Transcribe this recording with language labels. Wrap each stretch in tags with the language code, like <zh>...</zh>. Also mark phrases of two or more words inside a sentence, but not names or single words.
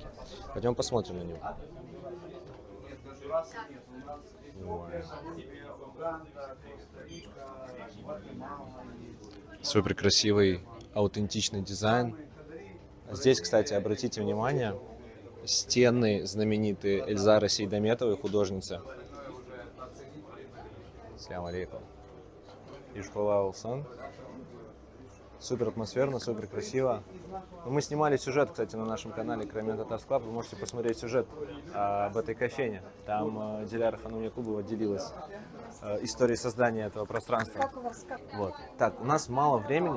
<ru>Пойдем посмотрим на него. Супер красивый, аутентичный дизайн. Здесь, кстати, обратите внимание, стены знаменитые Эльзары Сейдаметовой, художницы.</ru> <ar>سلام عليكم.</ar> <crh>Ишхула Улсан.</crh> <ru>Супер атмосферно, супер красиво. Мы снимали сюжет, кстати, на нашем канале Краймен Татарс Клаб. Вы можете посмотреть сюжет об этой кофейне. Там Диляра Ханумия Кубова делилась историей создания этого пространства. Вот. Так, у нас мало времени.</ru>